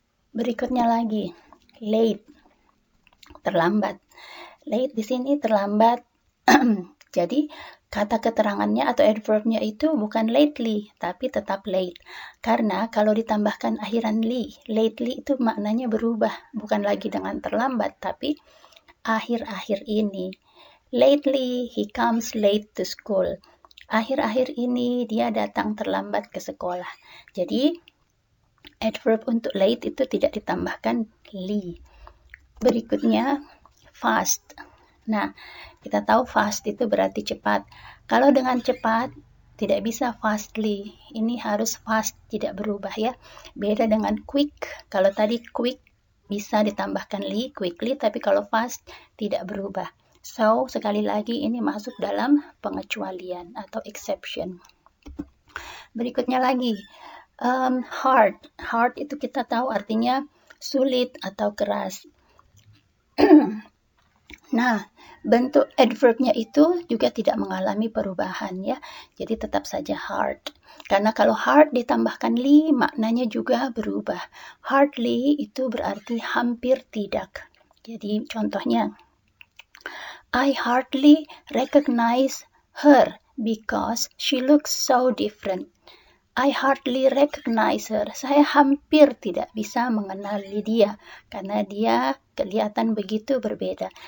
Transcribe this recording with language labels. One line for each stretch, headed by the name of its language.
Indonesian: Berikutnya lagi, late. Terlambat. Late di sini terlambat. Jadi kata keterangannya atau adverbnya itu bukan lately, tapi tetap late. Karena kalau ditambahkan akhiran ly, lately itu maknanya berubah. Bukan lagi dengan terlambat, tapi akhir-akhir ini.
English: Lately, he comes late to school.
Indonesian: Akhir-akhir ini dia datang terlambat ke sekolah. Jadi, adverb untuk late itu tidak ditambahkan ly. Berikutnya, fast. Nah, kita tahu fast itu berarti cepat. Kalau dengan cepat, tidak bisa fastly. Ini harus fast, tidak berubah ya. Beda dengan quick. Kalau tadi quick bisa ditambahkan ly, quickly, tapi kalau fast tidak berubah. So, sekali lagi ini masuk dalam pengecualian atau exception. Berikutnya lagi, hard. Hard itu kita tahu artinya sulit atau keras. Nah, bentuk adverbnya itu juga tidak mengalami perubahan ya. Jadi tetap saja hard. Karena kalau hard ditambahkan ly, maknanya juga berubah. Hardly itu berarti hampir tidak. Jadi contohnya,
English: I hardly recognize her because she looks so different. I hardly recognize her.
Indonesian: Saya hampir tidak bisa mengenali dia karena dia kelihatan begitu berbeda.